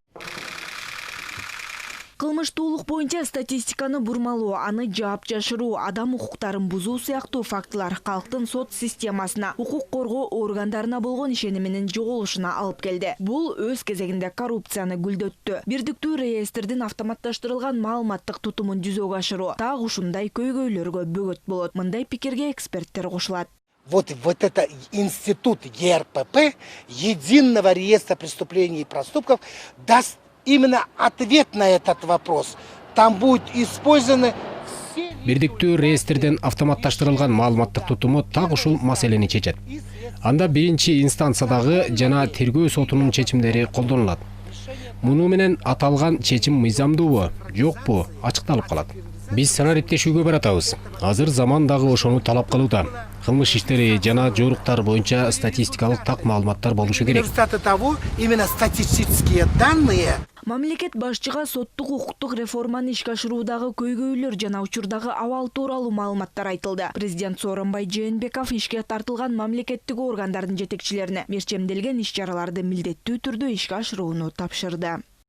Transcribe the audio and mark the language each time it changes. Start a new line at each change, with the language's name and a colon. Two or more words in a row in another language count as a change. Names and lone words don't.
Kyrgyz: Кылмыштуулук боюнча статистиканы бурмалоо, аны жаап жашыруу, адам укуктарын бузуу сыяктуу фактылар калктын сот системасына, укук коргоо органдарына болгон ишениминин жоголушуна алып келди. Бул өз кезегинде коррупцияны гүлдөттү. Бирдиктүү реестрдин автоматташтырылган маалыматтык тутумун жүзөгө ашыруу так ушундай көйгөйлөргө бөгөт болот. Мындай пикирге эксперттер кошулат.
Russian: Вот это институт ЕРПП, единого реестра преступлений и проступков, даст именно ответ на этот вопрос. Там будет использованы все...
Kyrgyz: Бирдиктүү реестрден автоматташтырылган маалыматтык тутуму так ушул маселени чечет. Анда биринчи инстанциядагы жана тергөө сотунун чечимдери колдонулат. Муну менен аталган чечим мыйзамдуубу, жокпу ачыкталып калат. Биз санариптешүүгө баратабыз. Азыр заман дагы ошону талап кылууда. Кылмыш иштери жана жоруктар боюнча статистикалык так маалыматтар болушу керек.
Russian: Результаты того, именно статистические данные.
Kyrgyz: Мамлекет башчыга соттук укуктук реформаны ишке ашыруудагы көйгөйлөр жана учурдагы абал тууралуу маалыматтар айтылды. Президент Сооронбай Жээнбеков ишке тартылган мамлекеттик органдардын жетекчилерине мерчемделген иш-чараларды милдеттүү түрдө ишке ашырууну тапшырды.